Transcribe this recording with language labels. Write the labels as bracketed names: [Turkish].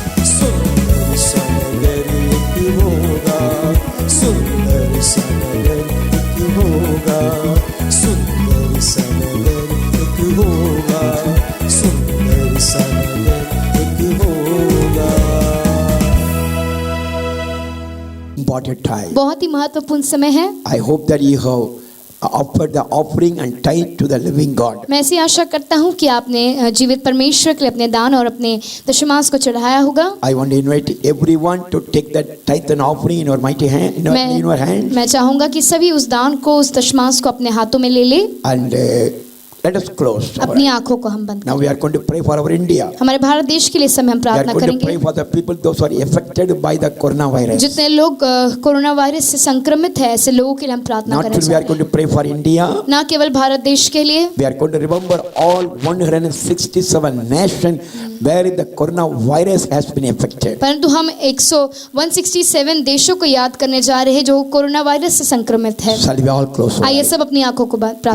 [Hindi] सुंदर सा नगर एक होगा, सुंदर सा नगर एक होगा, सुंदर सा नगर एक होगा, सुंदर सा नगर एक होगा। [English] Important time. [Hindi] बहुत ही महत्वपूर्ण समय है। [English] I hope that you have offered the offering and tithe to the living God. [Hindi] मैं ऐसी आशा करता हूँ कि आपने जीवित परमेश्वर के लिए अपने दान और अपने दशमांश को चढ़ाया होगा। [English] I want to invite everyone to take that tithe and offering in your mighty hand, in your hand, [Hindi] मैं चाहूँगा कि सभी उस दान को, उस दशमांश को अपने हाथों में ले ले। [English] and let us close. [Hindi] अपनी आंखों को हम बंद [English] Now we are going to pray for our India. [Hindi] हमारे भारत देश के लिए समय हम [English] We are [Hindi] प्रार्थना [English] going to pray [Hindi] करेंगे। [English] for the people those who are affected by the coronavirus. [Hindi] जितने लोग कोरोना वायरस से संक्रमित है, ऐसे लोगों के लिए हम प्रार्थना [English] Not [Hindi] करना [English] only we are [Hindi] चाहते [English] going to pray for India, [Hindi] हैं। ना केवल भारत देश के लिए, [English] we are going to remember all 167 nations where the coronavirus has been affected. [Hindi] परंतु हम 167 देशों को याद करने जा रहे हैं जो कोरोना वायरस से संक्रमित है। [English] Shall we all close our [Hindi] आइए [English] eyes? [Hindi] सब अपनी आंखों को प्रार्थना,